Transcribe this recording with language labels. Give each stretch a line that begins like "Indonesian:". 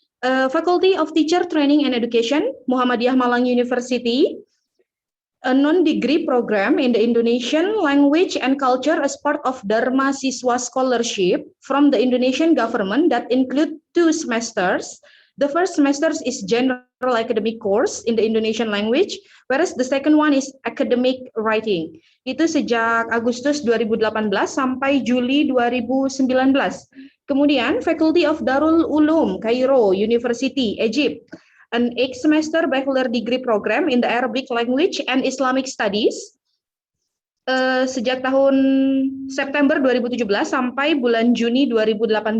English: Faculty of Teacher Training and Education, Muhammadiyah Malang University, a non-degree program in the Indonesian language and culture as part of Dharma Siswa scholarship from the Indonesian government that include 2 semesters. The first semester is general academic course in the Indonesian language, whereas the second one is academic writing.
Indonesian: Itu sejak Agustus 2018 sampai Juli 2019. Kemudian
English: Faculty of Darul Ulum, Cairo University, Egypt, an 8 semester bachelor degree program in the Arabic language and Islamic studies.
Indonesian: Sejak tahun September 2017 sampai bulan Juni 2018.